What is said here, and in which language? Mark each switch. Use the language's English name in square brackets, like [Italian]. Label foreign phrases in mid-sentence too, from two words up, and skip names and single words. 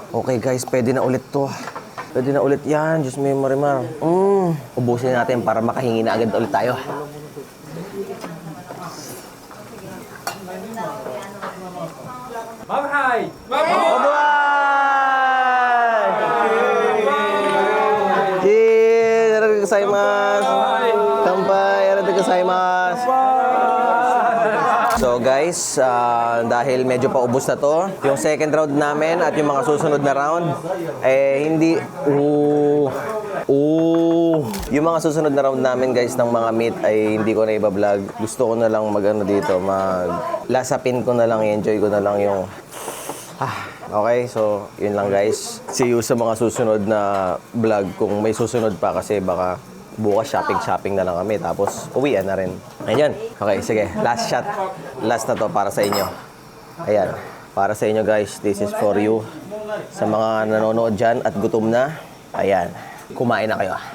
[Filipino] Okay guys, pwede na ulit to. Pwede na ulit yan. Diyos may marimar. Ubusin natin para makahingi na agad ulit tayo. Mag-hi! Bye-bye! Cheers! [Japanese] ありがとうございます! Kanpai! ありがとうございます! [Filipino] So guys, dahil medyo paubos na to, yung [English] second round [Filipino] namin at yung mga susunod na round, hindi, yung mga susunod na round namin guys ng mga meat ay hindi ko na iba-vlog. Gusto ko na lang dito, lasapin ko na lang, enjoy ko na lang yung, okay, so yun lang guys. [English] See you [Filipino] sa mga susunod na vlog kung may susunod pa kasi baka bukas shopping na lang kami tapos uwian na rin. Ayun. Okay, sige. [English] Last shot. [Filipino] Last na to para sa inyo. Ayan. Para sa inyo guys. [English] This is for you. [Filipino] Sa mga nanonood dyan at gutom na. Ayan. Kumain na kayo.